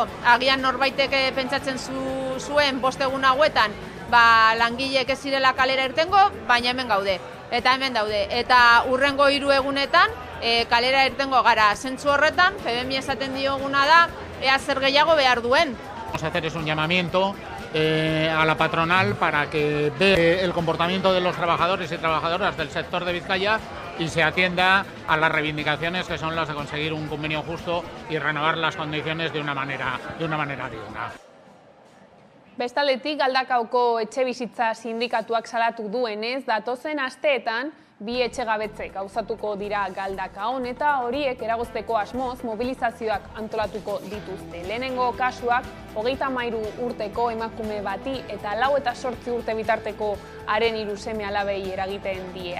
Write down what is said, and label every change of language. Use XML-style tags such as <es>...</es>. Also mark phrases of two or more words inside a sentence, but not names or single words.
<eu>Agian norbaitek pentsatzen zuen 5 egun hauetan langileek ez zirela kalera irtengo, baina hemen gaude. Eta hemen daude. Eta hurrengo 3 egunetan kalera irtengo gara. Zentzu horretan, FEBEMI esaten dioguna da, ea zer gehiago behar duen.</eu> <es>Vamos a hacer un llamamiento a la patronal para que vea el comportamiento de los trabajadores y trabajadoras del sector de Vizcaya y se atienda a las reivindicaciones que son las de conseguir un convenio justo y renovar las condiciones de una manera digna.</es> <eu>Bestaldetik, Galdakaoko etxebizitza sindikatuak salatu duenez, datozen asteetan bi etxegabetze gauzatuko dira Galdakaon eta horiek eragozteko asmoz mobilizazioak antolatuko dituzte. Lehenengo kasuak 33 urteko emakume bati eta 4 eta 8 urte bitarteko haren 3 seme-alabei eragiten die.</eu>